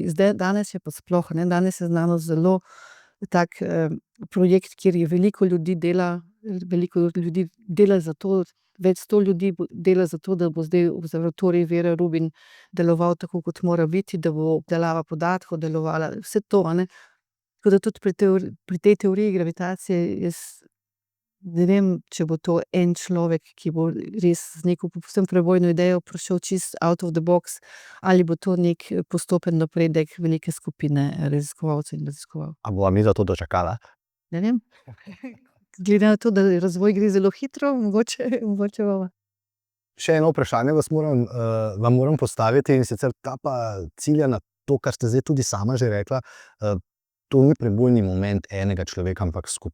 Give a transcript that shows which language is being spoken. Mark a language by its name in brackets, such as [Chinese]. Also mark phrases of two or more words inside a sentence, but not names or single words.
[Slovenian] Danes je pa sploh, ne, danes je znanost zelo tak projekt, kjer je veliko ljudi dela za to, več 100 ljudi dela za to, da bo zdaj observatorij Věra Rubin deloval tako, kot mora biti, da bo obdelava podatkov delovala, vse to, a ne. Tako da tudi pri tej teoriji gravitacije jaz ne vem, če bo to en človek, ki bo res z neko povsem prebojno idejo prišel čisto [English] out of the box, [Slovenian] ali bo to neki postopen napredek velike skupine raziskovalcev in raziskovalk. A bova midva to dočakala? Ne vem. Glede na to, da razvoj gre zelo hitro, mogoče bova. Še eno vprašanje vam moram postaviti, in sicer ta pa cilja na to, kar ste zdaj tudi sama že rekla, to ni prebojni moment enega človeka, ampak skupine.